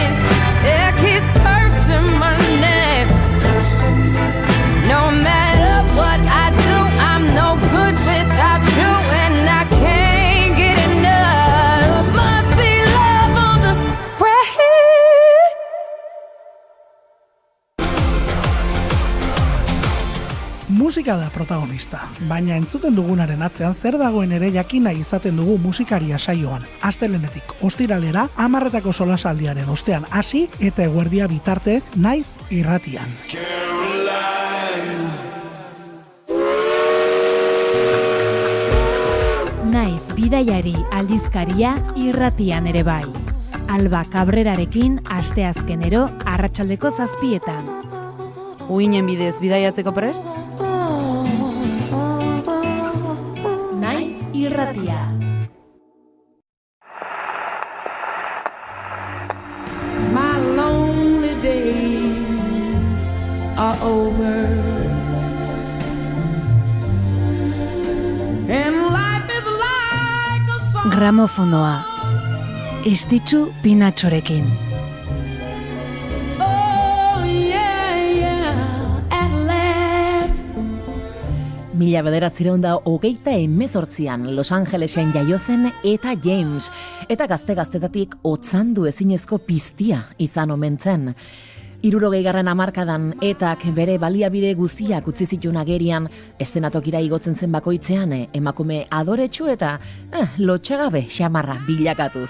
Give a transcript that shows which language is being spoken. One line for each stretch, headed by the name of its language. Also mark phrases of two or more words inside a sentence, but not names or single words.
English: It keeps cursing my name. No matter what I do, I'm no good without you, and I can't get enough. Must be love on the brain.
Basque: Musika da protagonista, baina entzuten dugunaren atzean zer dagoen ere jakina izaten dugu musikaria saioan. Astelenetik ostiralera 10:00 solasaldiaren ostean hasi eta eguerdia bitarte naiz irratian. Naiz bidaiari aldizkaria irratian ere bai. Alba Cabrerarekin asteazkenero arratsaldeko 7:00. Uinen bidez bidaiatzeko prest? Naiz irratia.
English: My lonely days are over, and life is like a song.
Basque: Gramofonoa. Estitxu Pinatxorekin.
English: Oh yeah, at last.
Basque: 1928an Los Angelesen jaio zen Eta James, eta gaztetatik otzandu ezinezko piztia izan omen zen. 60. hamarkadan Etak bere baliabide guztiak utzi zituen agerian, eszenatokira igotzen zen bakoitzean emakume adoretsu eta lotxagabe xamarra bilakatuz.